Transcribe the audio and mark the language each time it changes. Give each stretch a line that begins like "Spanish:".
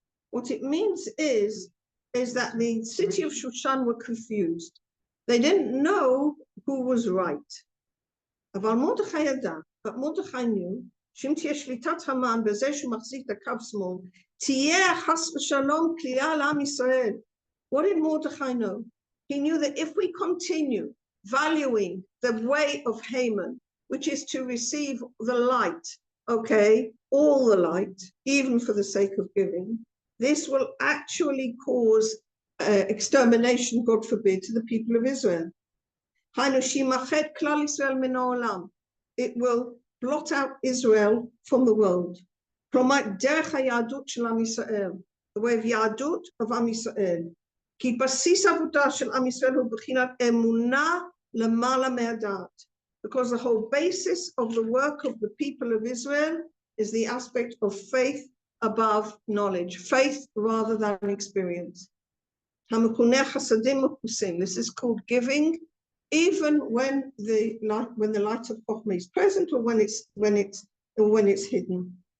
English: What it means is is that the city of Shushan were confused. They didn't know who was right. But Mordechai knew,
Hebrew: שאם תהיה שליטת המן בזה שהוא מחזיק את הקו שמאל, תהיה חס ושלום כליאה לעם ישראל.
English: What did Mordechai know? He knew that if we continue valuing the way of Haman, which is to receive the light, okay, all the light, even for the sake of giving, this will actually cause extermination, God forbid, to the people of Israel. It will blot out Israel from the world. The way of Yadut of Am Yisrael.
Hebrew: כי בסיס עבודה של עם ישראל הוא בחינת אמונה למעלה מהדעת.
English: Because the whole basis of the work of the people of Israel is the aspect of faith above knowledge, faith rather than experience. This is called giving, even when the light of Chochmah is present or when it's hidden.